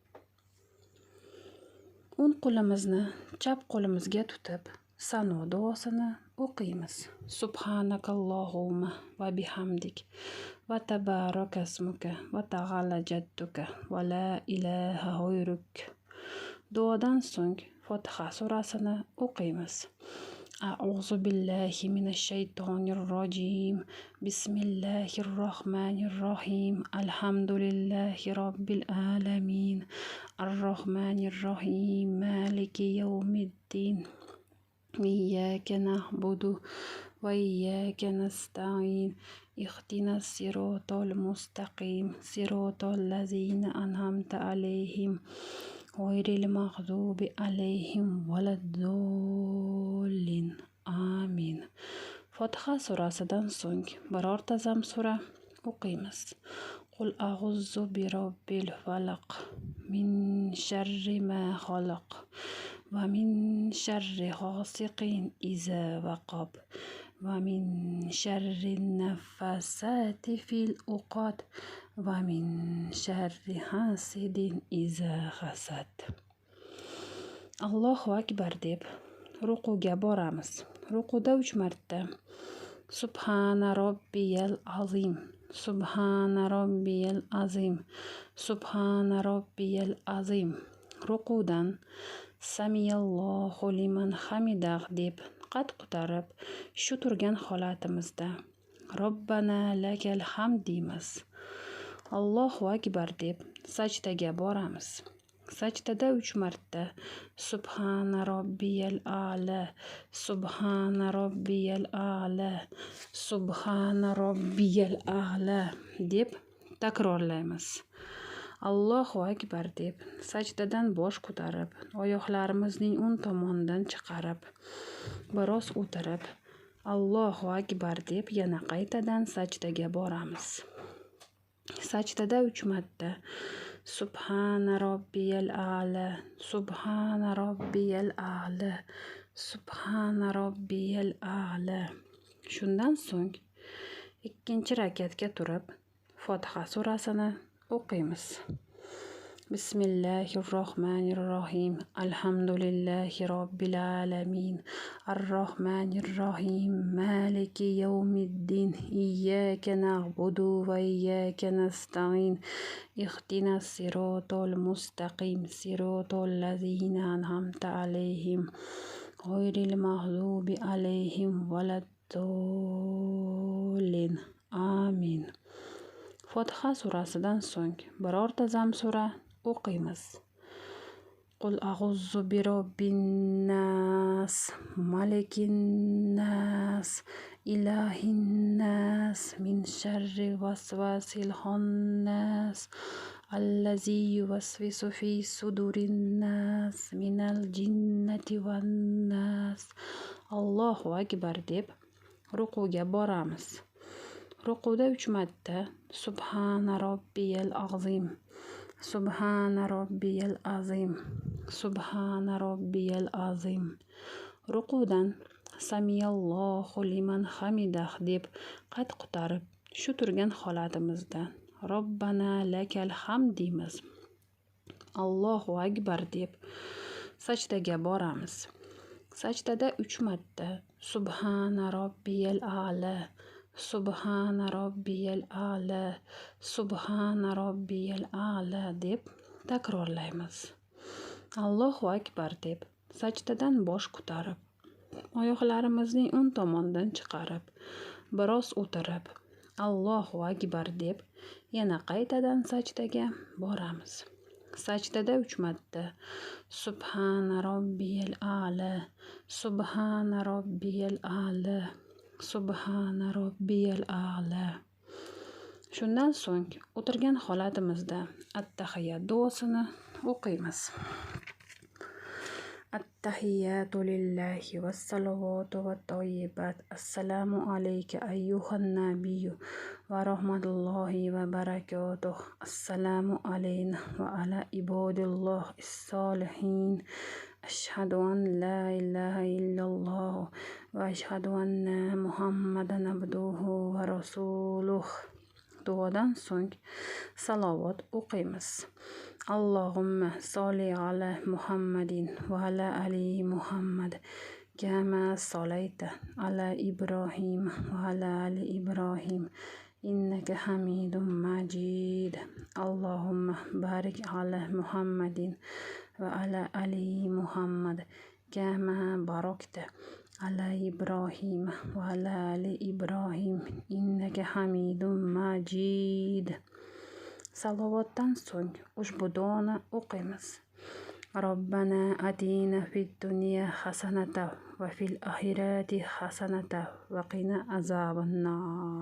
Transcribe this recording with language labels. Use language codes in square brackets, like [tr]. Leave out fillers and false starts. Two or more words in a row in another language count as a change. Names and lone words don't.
[uz] O'ng qo'limizni chap qo'limizga tutib sano duosini o'qiymiz. [ar] سبحانك اللهم وبحمدك وتبارك اسمك وتعالى جدك ولا إله غيرك. [uz] Duodan so'ng Fotiha surasini o'qiymiz. [ar] أعوذ بالله من الشيطان الرجيم. بسم الله الرحمن الرحيم. الحمد لله رب العالمين. الرحمن الرحيم. مالك يوم الدين. إياك نعبد وإياك نستعين. اهدنا الصراط المستقيم. صراط الذين أنعمت عليهم. غير المغضوب عليهم ولا الضالين. آمين. [uz] Fotiha surasidan so'ng birorta zam sura o'qiymiz. [ar] قل أعوذ برب الفلق من شر ما خلق ومن شر غاسق إذا وقب ومن شر النفاثات في العقد ومن شر حاسد إذا حسد. الله أكبر [uz] deb rukuga boramiz. Rukuda 3 marta [ar] سبحان ربي العظيم سبحان ربي العظيم سبحان ربي العظيم. [uz] Rukudan [ar] سمع الله لمن حمده [uz] deb qad ko'tarib shu turgan holatimizda [ar] ربنا لك الحمد [uz] deymiz. [ar] الله أكبر [uz] deb sajdaga boramiz. Sajdada 3 marta [ar] سبحان ربي الأعلى سبحان ربي الأعلى سبحان ربي الأعلى [uz] deb takrorlaymiz. [ar] الله أكبر [uz] deb sajdadan bosh ko'tarib, oyoqlarimizning o'ng tomonidan chiqarib, biroz o'tirib, [ar] الله أكبر [uz] deb yana qaytadan sajdaga boramiz. Sajdada 3 marta [ar] سبحان ربي الأعلى سبحان ربي الأعلى سبحان ربي الأعلى. [uz] Shundan so'ng 2 rakatga turib Fotiha surasini o'qiymiz. [ar] بسم الله الرحمن الرحيم الحمد لله رب العالمين. الرحمن الرحيم. مالك يوم الدين. إياك نعبد وإياك نستعين. اهدنا الصراط المستقيم. صراط الذين أنعمت عليهم. غير المغضوب عليهم ولا الضالين. آمين. [uz] Fotiha surasidan so'ng birorta zam sura o'qiymiz. [ar] قل أعوذ برب الناس الناس ملك الناس إله الناس من شر الوسواس الخناس الذي يوسوس في صدور الناس من الجنة والناس. الله أكبر [uz] deb rukuga boramiz. Rukuda 3 marta [ar] سبحان ربي العظيم سبحان ربي العظيم سبحان ربي العظيم. [uz] Rukudan [ar] سمع الله لمن حمده [uz] deb qad ko'tarib, shu turgan holatimizda [ar] ربنا لك الحمد [uz] deymiz. [ar] الله أكبر [uz] deb sajdaga boramiz. Sajdada 3 marta [ar] سبحان ربي الأعلى سبحان ربي الأعلى سبحان ربي الأعلى [uz] deb takrorlaymiz. [ar] الله أكبر [uz] deb sajdadan bosh ko'tarib, oyoqlarimizning o'ng tomonidan chiqarib, biroz o'tirib, [ar] الله أكبر [uz] deb yana qaytadan sajdaga boramiz. Sajdada 3 marta [ar] سبحان ربي الأعلى سبحان ربي الأعلى سبحان ربي الأعلى. [uz] Shundan so'ng o'tirgan holatimizda at-tahiyat duosini o'qiymiz. [ar] التحيات لله والصلوات والطيبات. السلام عليك أيها النبي ورحمة الله وبركاته. السلام علينا وعلى عباد الله الصالحين. أشهد أن لا إله إلا الله وأشهد أن محمدا عبده ورسوله. [uz] Duodan so'ng salovat o'qiymiz. [ar] اللهم صل على محمد وعلى آل محمد كما صليت على إبراهيم وعلى آل إبراهيم إنك حميد مجيد. اللهم بارك على محمد وعلى آل محمد كما باركت على إبراهيم وعلى آل إبراهيم إنك حميد مجيد. [uz] Salovatdan so'ng ushbu duoni o'qiymiz. [ar] ربنا آتنا في الدنيا حسنة وفي الآخرة حسنة وقنا عذاب النار.